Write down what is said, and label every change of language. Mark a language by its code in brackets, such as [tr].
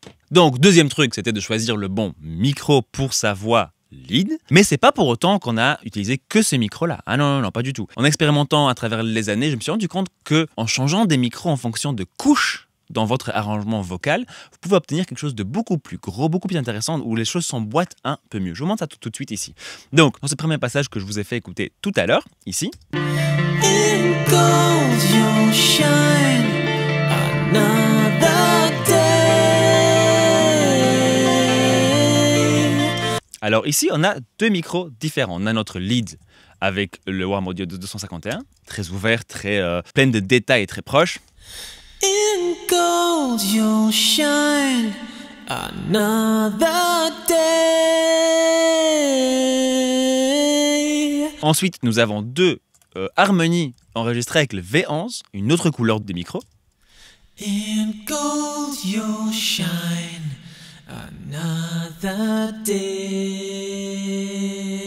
[fr] Donc, deuxième truc, c'était de choisir le bon micro pour sa voix lead, mais c'est pas pour autant qu'on a utilisé que ces micros-là. Ah non, pas du tout. En expérimentant à travers les années, je me suis rendu compte que en changeant des micros en fonction de couches dans votre arrangement vocal, vous pouvez obtenir quelque chose de beaucoup plus gros, beaucoup plus intéressant, où les choses s'emboîtent un peu mieux. Je vous montre ça tout de suite ici. Donc, dans ce premier passage que je vous ai fait écouter tout à l'heure, ici. [en] In gold you'll shine another day. [fr] Alors ici, on a 2 micros différents. On a notre lead avec le Warm Audio de 251, très ouvert, très plein de détails et très proche. [en] In gold you'll shine another day. [fr] Ensuite, nous avons 2 harmonies enregistrées avec le V11, une autre couleur des micros. [en] In gold you'll shine another day.